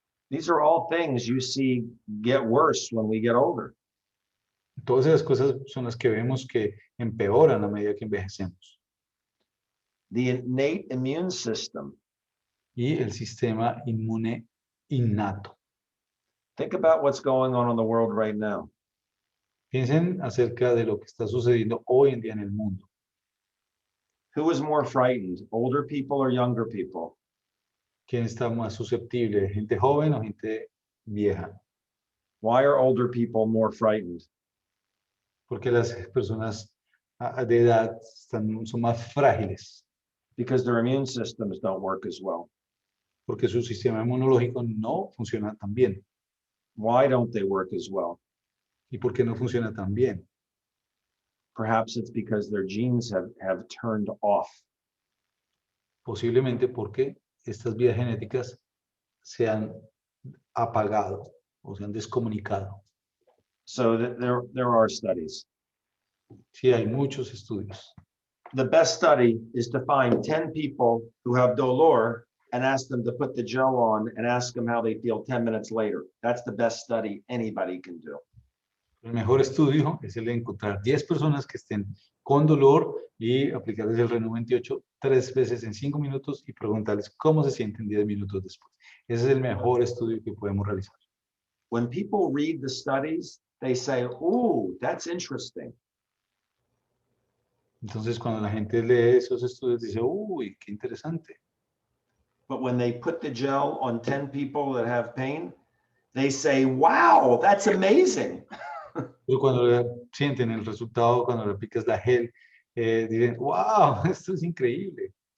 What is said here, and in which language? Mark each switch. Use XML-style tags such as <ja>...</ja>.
<en>These are all things you see get worse when we get older.</en> <es>Todas esas cosas son las que vemos que empeoran a medida que envejecemos.</es> <en>The innate immune system.</en> <es>Y el sistema inmune innato.</es> <en>Think about what's going on in the world right now.</en> <es>Piensen acerca de lo que está sucediendo hoy en día en el mundo.</es> <en>Who is more frightened, older people or younger people?</en> <es>¿Quién está más susceptible? ¿Gente joven o gente vieja?</es> <en>Why are older people more frightened?</en> <es>Porque las personas de edad son más frágiles.</es> <en>Because their immune systems don't work as well.</en> <es>Porque su sistema inmunológico no funciona tan bien.</es> <en>Why don't they work as well?</en> <es>¿Y por qué no funciona tan bien?</es> <en>Perhaps it's because their genes have turned off.</en> <es>Posiblemente porque estas vías genéticas se han apagado o se han descomunicado.</es> <en>So there are studies.</en> <es>Sí, hay muchos estudios.</es> <en>The best study is to find 10 people who have</en> <es>dolor</es> <en>and ask them to put the gel on and ask them how they feel 10 minutes later. That's the best study anybody can do.</en> <es>El mejor estudio es el de encontrar 10 personas que estén con dolor y aplicarles el Reno 28 3 veces en 5 minutos y preguntarles cómo se sienten 10 minutos después. Ese es el mejor estudio que podemos realizar.</es> <en>When people read the studies, they say, "Ooh, that's interesting."</en> <es>Entonces, cuando la gente lee esos estudios, dice, uy, qué interesante.</es> <en>But when they put the gel on 10 people that have pain, they say, wow, that's amazing.</en> <es>Pero cuando sienten el resultado, cuando le aplicas la gel, dicen, wow, esto es increíble.</es>